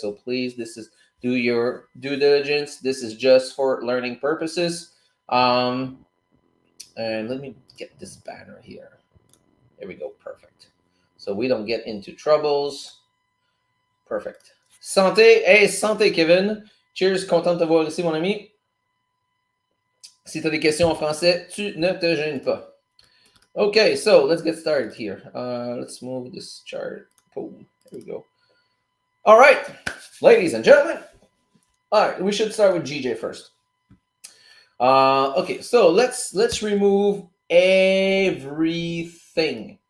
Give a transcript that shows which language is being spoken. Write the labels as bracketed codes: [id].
[en] So please, this is do your due diligence. This is just for learning purposes. And let me get this banner here. There we go. Perfect. So we don't get into troubles. Perfect. Santé. Hey, santé, Kevin. Cheers. [fr] Content de te voir ici, mon ami. Si tu as des questions en français, tu ne te gênes pas. [en] Okay, so let's get started here. Let's move this chart. Boom. There we go. All right, ladies and gentlemen. All right, we should start with GJ first. Okay, so let's remove everything.